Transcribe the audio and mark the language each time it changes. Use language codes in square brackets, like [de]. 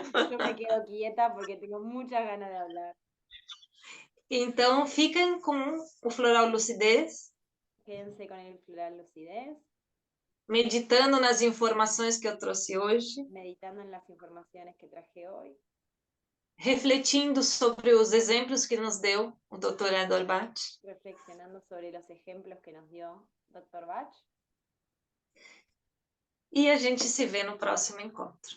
[es] Yo me quedo quieta porque tengo muchas ganas de hablar. [pt] Então, fiquem com o floral lucidez, [es] Quédense con el floral lucidez, [pt] meditando nas informações que eu trouxe hoje, [es] meditando en las informaciones que traje hoy, [pt] refletindo sobre os exemplos que nos deu o Dr. Edward Bach. [es] reflexionando sobre los ejemplos que nos dio Dr. Bach, [pt] E a gente se vê no próximo encontro.